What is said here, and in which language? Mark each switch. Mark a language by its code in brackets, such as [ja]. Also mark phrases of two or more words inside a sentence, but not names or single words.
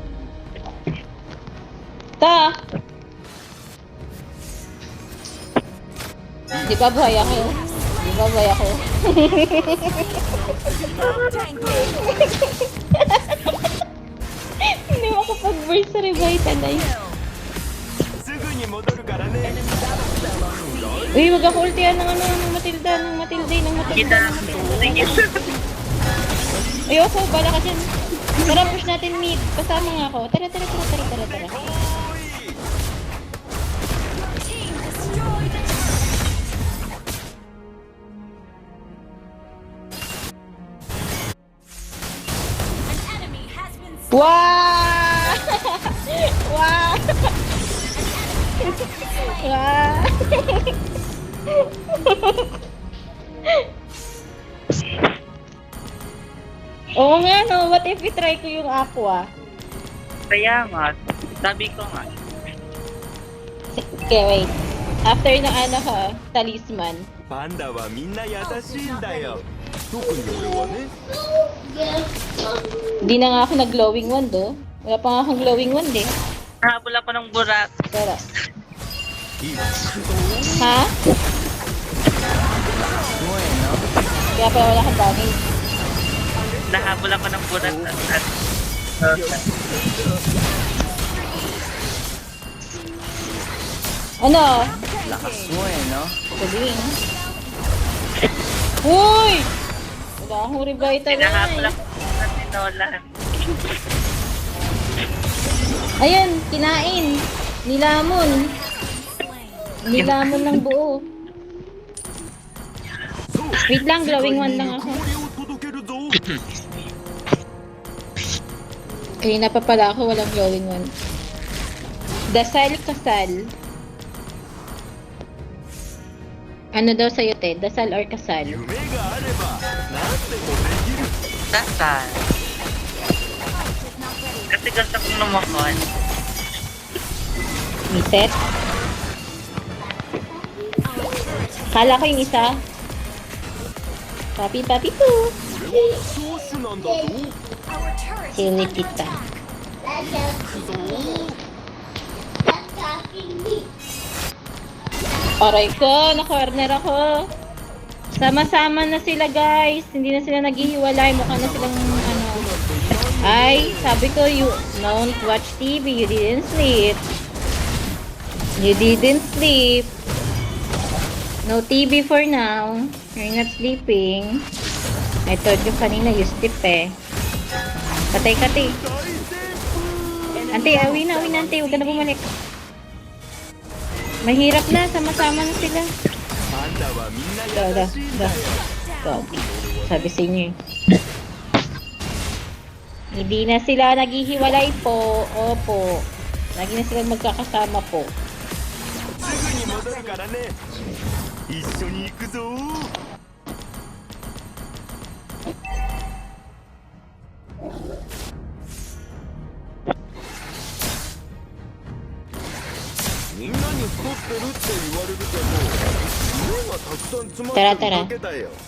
[tl] Ta! Di ba buhay ako? Hindi mo kapag-burst sa revitalize. [ja] すぐに戻るからね [tl] Uy, wag ako ultihan ng Matilda. Kita. Sige. Ayoko, bala ka dyan. Tara, push natin mid. Kasama nga ako. Tara. [en] Your team destroyed a turret. An enemy has been slain. Wow! Wow! Wow! [tl] Oo nga no, [en] what if [tl] i-try ko yung aqua? Kaya nga. Sabi ko nga. [en] Okay, wait. [tl] After ng talisman. [ja] パンダはみんな優しいんだよ特に俺はね [tl] Hindi na nga ako nag- [en] glowing wand, [tl] oh. Wala pa nga akong [en] glowing wand, [tl] eh. Nahabol ako ng burak. Pero, [ja] 行くぞー ha? [tl] Kaya pala wala kang damage. Nahabol ako ng burak. Ano? Lakas mo eh, no? Galing. Uy! Wala akong revitalize. Nahabol ako ng Sinolan. Ayun, kinain. Nilamon. Nilamon ng buo. Wait lang, [en] glowing one [tl] lang ako. [ja] 氷を届けるぞ [tl] Kanina pa pala ako, walang [en] glowing one. [tl] Dasal kasal. Ano daw sa'yo, te? Dasal or kasal? [ja] 夢があれば何でもできる [tl] Dasal. Kasi gusto kong lumakon. Reset. Kala ko yung isa. Papi, papi po. [ja] 俺も長州なんだぞ [en] Our turret is [tl] Sili [en] under [tl] kita. [en] attack. [ja] 行くぞー [tl] Aray ko, na-corner ako. Sama-sama na sila, guys. Hindi na sila naghihiwalay. Mukha na silang ano. Ay, sabi ko, [en] you don't watch TV. You didn't sleep. You didn't sleep. No TV for now. You're not sleeping. I told you kanina, you stiff eh. [tl] Patay ka, te. Ante, awi na, ante. Huwag ka na bumalik. Mahirap na, sama-sama na sila. [ja] パンダはみんな Da. 優しいんだよ [tl] God. Sabi sa inyo eh. Hindi na sila naghihiwalay po. Opo. Lagi na sila magkakasama po. [ja] すぐに戻るからね一緒に行くぞみんなに太ってるって言われるけど目がたくさん詰まってるだけだよ